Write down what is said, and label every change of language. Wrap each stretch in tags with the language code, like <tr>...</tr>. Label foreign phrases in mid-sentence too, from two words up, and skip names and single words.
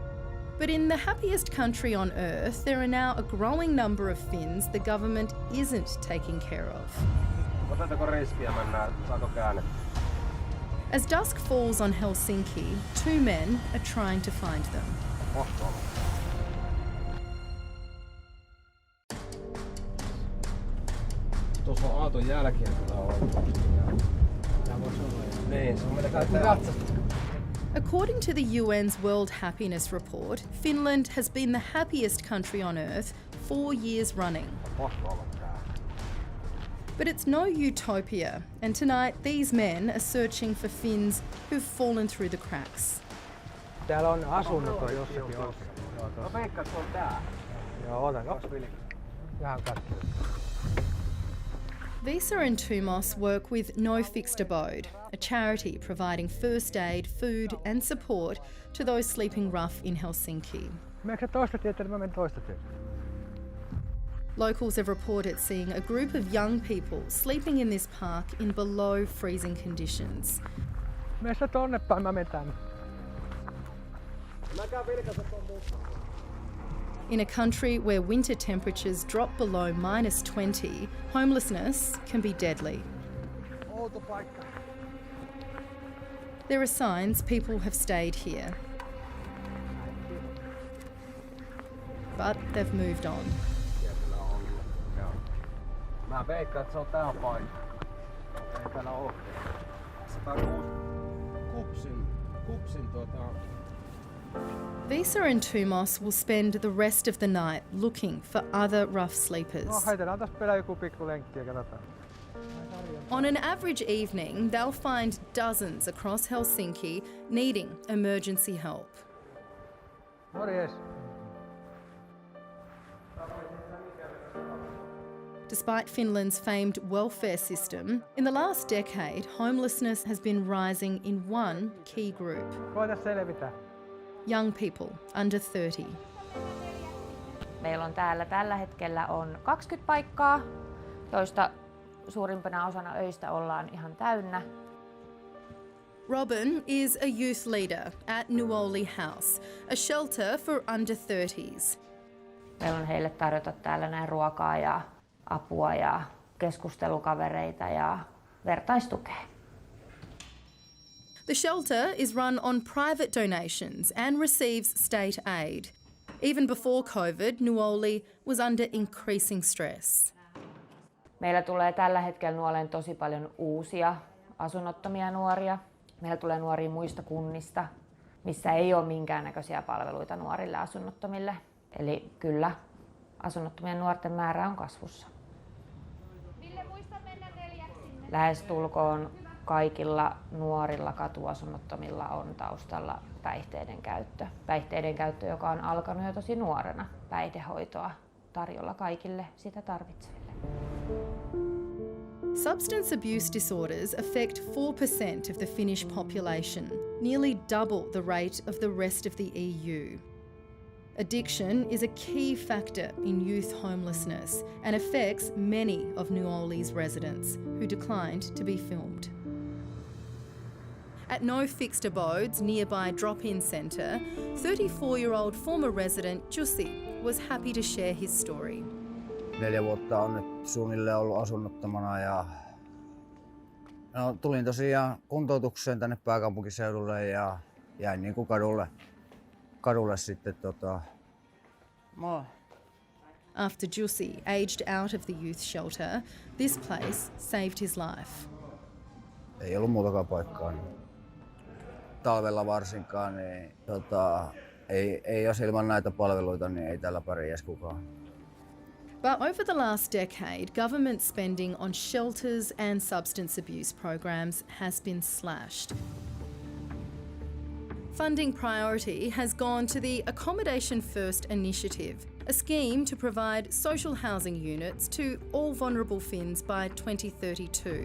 <en>But But in the happiest country on earth, there are now a growing number of Finns the government isn't taking care of. As dusk falls on Helsinki, two men are trying to find them.</en> <fi>Tuossa on auton jälkeen kyllä on. Tää voisi olla. Niin, se on melkein täällä.</fi> <en>According to the UN's World Happiness Report, Finland has been the happiest country on earth 4 years running. But it's no utopia, and tonight these men are searching for Finns who've fallen through the cracks.</en> <fi>Täällä on asunnot on jossakin oikein. No veikkaat, se on tää. Joo, otanko? Vähän katsoa.</fi> <en>Visa and Tumos work with No Fixed Abode, a charity providing first aid, food and support to those sleeping rough in Helsinki.</en> <fi>Meneekö toista tietä, mä menen toista tietä.</fi> <en>Locals have reported seeing a group of young people sleeping in this park in below freezing conditions.</en> <fi>Mene sä tonne päin, mä menen tänne. Mä käyn vilkassa ton mukaan.</fi> <en>In a country where winter temperatures drop below -20, homelessness can be deadly. There are signs people have stayed here. But they've moved on.</en> <fi>Mä veikkaan, että se on tää paikka. Ei täällä oo. Kupsin</fi> <en>Visa and Tumos will spend the rest of the night looking for other rough sleepers.</en> <fi>No heitellään tässä perään joku pikku lenkki ja katsotaan.</fi> <en>On an average evening, they'll find dozens across Helsinki needing emergency help.</en> <fi>Morjes.</fi> <en>Despite Finland's famed welfare system, in the last decade, homelessness has been rising in one key group.</en> <fi>Koita selvitä.</fi> <en>Young people under 30.</en> <fi>Meillä on täällä tällä hetkellä on 20 paikkaa, joista suurimpana osana öistä ollaan ihan täynnä. Robin is a youth leader at Nuoli House, a shelter for under 30s. Meillä on heille tarjota täällä näin ruokaa ja apua ja keskustelukavereita ja vertaistukea. The shelter is run on private donations and receives state aid. Even before COVID, Nuoli was under increasing stress. Meillä tulee tällä hetkellä Nuoleen tosi paljon uusia asunnottomia nuoria. Meillä tulee nuoria muista kunnista, missä ei ole minkäännäköisiä palveluita nuorille asunnottomille. Eli kyllä, asunnottomien nuorten määrä on kasvussa. Lähestulkoon kaikilla nuorilla katuasunnottomilla on taustalla päihteiden käyttö. Päihteiden käyttö, joka on alkanut jo tosi nuorena. Päihdehoitoa tarjolla kaikille sitä tarvitseville.</fi> <en>Substance abuse disorders affect 4% of the Finnish population, nearly double the rate of the rest of the EU. Addiction is a key factor in youth homelessness and affects many of Nuoli's residents who declined to be filmed. At No Fixed Abode's nearby drop-in centre, 34-year-old former resident Jussi was happy to share his story.</en> <fi>4 vuotta on nyt suunnilleen ollut asunnottomana ja tulin tosiaan kuntoutukseen tänne pääkaupunkiseudulle ja jäin niin kuin kadulle sitten</fi> <en>After Jussi aged out of the youth shelter, this place saved his life.</en> <fi>Ei ollut muutakaan paikkaa. Niin. Talvella varsinkaan, niin ei jos ilman näitä palveluita, niin ei täällä pärjäisi kukaan.</fi> <en>But over the last decade, government spending on shelters and substance abuse programs has been slashed. Funding priority has gone to the Accommodation First initiative, a scheme to provide social housing units to all vulnerable Finns by 2032.</en>